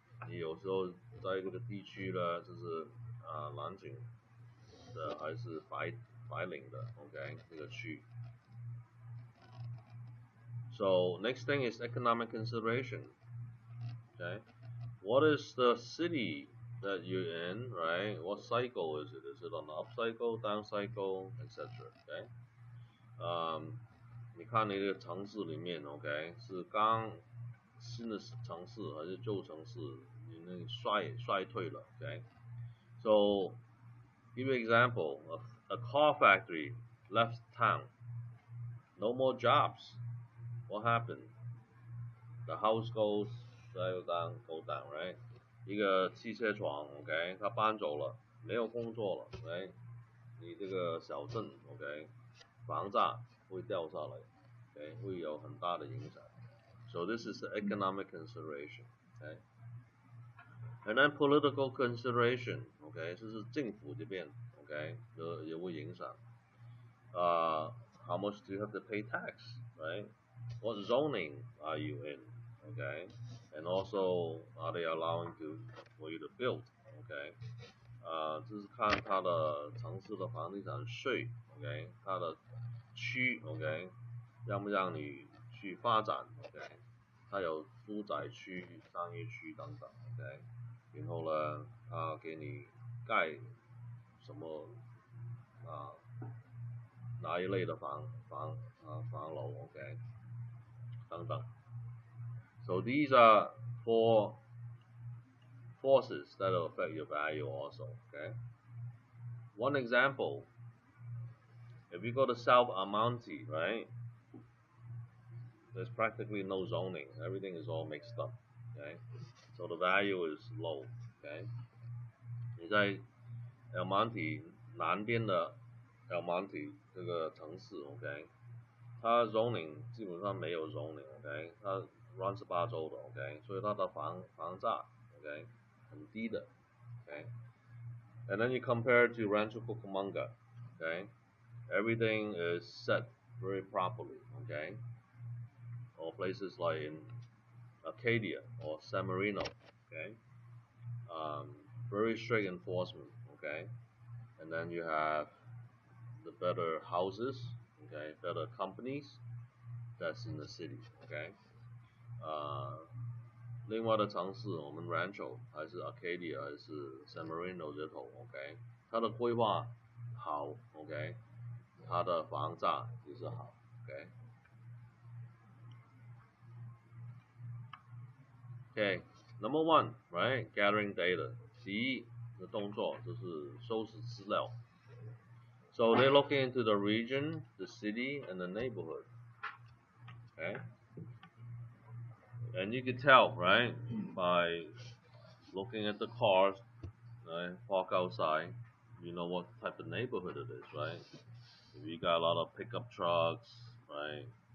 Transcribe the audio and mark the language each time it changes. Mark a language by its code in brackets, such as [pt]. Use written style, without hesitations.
[zh] 你有时候在这个地区呢，就是蓝景的还是白领的 ，OK， 这个区。 [en] So next thing is economic consideration. Okay, what is the city that you're in, right? What cycle is it? Is it on the up cycle, down cycle, etc. [zh] Okay, 你看你的城市里面 ，OK， 是刚新的城市还是旧城市？你那衰退了 ，OK。 [en] So give you an example, a car factory left town, no more jobs. What happened? The house goes go down, right? [zh] 一个汽车厂 ，OK， 它搬走了，没有工作了 ，right？你这个小镇 ，OK， 房价会掉下来 ，OK， 会有很大的影响。 [en] So this is the economic consideration, okay? And then political consideration, OK， [zh] 这是政府这边 ，OK， 也会影响。 [en] How much do you have to pay tax, right? What zoning are you in? Okay, and also are they allowing for you to build? [zh] Okay, 这是看它的城市的房地产税 ，OK， 它的区 ，OK， 让不让你去发展 ，OK， 它有住宅区、商业区等等 ，OK， 然后呢，它给你盖什么哪一类的房楼 ，OK， 等等。 [en] So these are 4 forces that will affect your value also, okay? One example, if you go to South Almonte, right? There's practically no zoning. Everything is all mixed up, okay? So the value is low, okay? [zh] 你在 Almonte 南边的 Almonte 这个城市 ，OK， 它 zoning 基本上没有 zoning，OK， 它乱七八糟的 ，OK， 所以它的房价 ，OK，很低的 ，okay? [en] And then you compare to Rancho Cucamonga, okay? Everything is set very properly, okay? Or places like in Acadia or San Marino, okay? Very strict enforcement, okay? And then you have the better houses, okay? Better companies that's in the city, okay? [zh] 另外的城市，我们 Rancho 还是 Acadia 还是 San Marino 这头 ，OK， 它的规划好 ，OK， 它的房价也是好 ，OK。 [en] Okay, number one, right? Gathering data. [zh] 第一的动作就是收拾资料。 [en] So they're looking into the region, the city, and the neighborhood. Okay, and you can tell, right, by looking at the cars, right, park outside. You know what type of neighborhood it is, right? If you got a lot of pickup trucks, right?